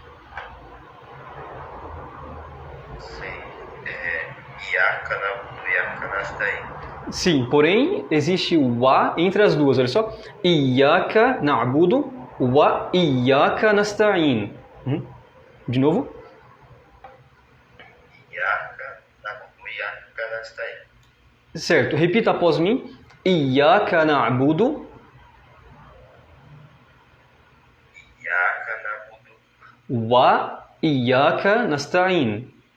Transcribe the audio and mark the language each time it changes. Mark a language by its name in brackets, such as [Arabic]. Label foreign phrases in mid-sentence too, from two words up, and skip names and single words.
[Portuguese] Sim, porém, existe o wa entre as duas, olha só. [Arabic] إياك نعبد وإياك نستعين. [Portuguese] De novo. [Arabic] إياك نعبد وإياك نستعين. [Portuguese] Certo, repita após mim. [Arabic] إياك نعبد وإياك نستعين.